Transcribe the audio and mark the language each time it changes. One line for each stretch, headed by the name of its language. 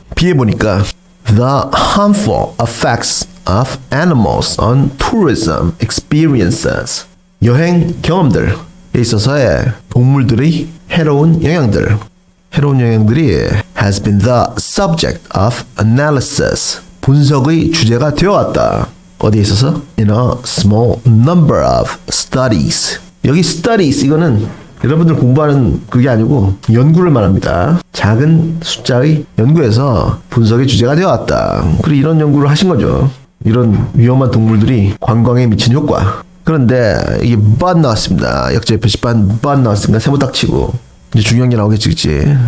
Korean: 비에 보니까
English: The harmful effects of animals on tourism experiences.
Korean: 여행 경험들에 있어서의 동물들의 해로운 영향들이
English: has been the subject of analysis.
Korean: 분석의 주제가 되어왔다. 어디에 있어서?
English: In a small number of studies.
Korean: 여기 studies 이거는 여러분들 공부하는 그게 아니고 연구를 말합니다. 작은 숫자의 연구에서 분석의 주제가 되어왔다. 그리고 이런 연구를 하신 거죠. 이런 위험한 동물들이 관광에 미친 효과. 그런데 이게 but 나왔습니다. 역제 표시판 but 나왔으니까 세모 딱 치고 이제 중요한 게 나오겠지, 그치?